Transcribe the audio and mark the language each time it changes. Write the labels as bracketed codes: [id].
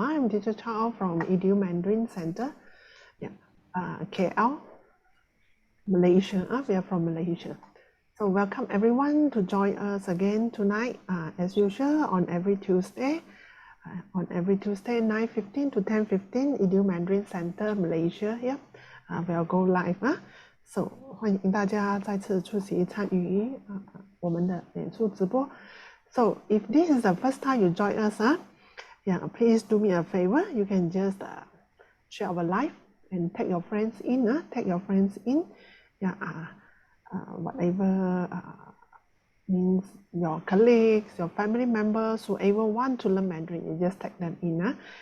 [en] I'm Teacher Chao from Edu Mandarin Center. Yeah, KL, Malaysia. We are from Malaysia. So welcome everyone to join us again tonight, as usual, on every Tuesday. On every Tuesday, 9:15 to 10:15, Edu Mandarin Center, Malaysia. Yeah, we'll go live. [zh] So 欢迎大家再次出席参与我们的演出直播。 [en] So if this is the first time you join us, yeah, please do me a favor. You can just share our live and tag your friends in. Tag your friends in. Yeah, whatever means your colleagues, your family members, whoever want to learn Mandarin, you just tag them in.